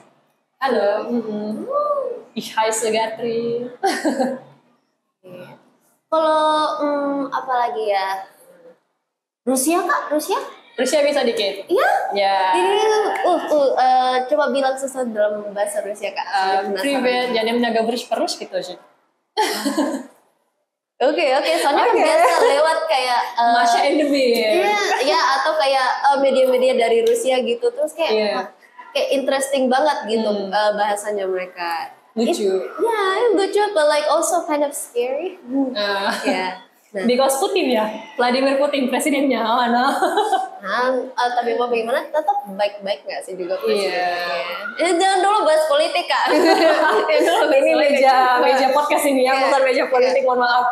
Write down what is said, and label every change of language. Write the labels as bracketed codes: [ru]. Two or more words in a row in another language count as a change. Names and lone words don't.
[de] Halo. Ich heiße Gatri. [id] Kalau apa lagi ya? Rusia kak? Rusia bisa dikit. Iya? Ya. Ini coba bilang sesuatu dalam bahasa Rusia kak. [ru] Привет, я немного по-русски тоже. [id] Oke, soalnya kan biasa lewat kayak Masha and the Bear. Iya, atau kayak media-media dari Rusia gitu, terus kayak kayak interesting banget gitu bahasanya mereka. Lucu. Lucu, [en] but like also kind of scary. [id] Ya. Nah. Because Putin ya, Vladimir Putin presidennya, mana? Tapi mau bagaimana? Tetap baik-baik nggak sih juga presidennya? Jangan dulu bahas politik kak. Ini meja podcast ini ya, bukan meja politik, mohon maaf.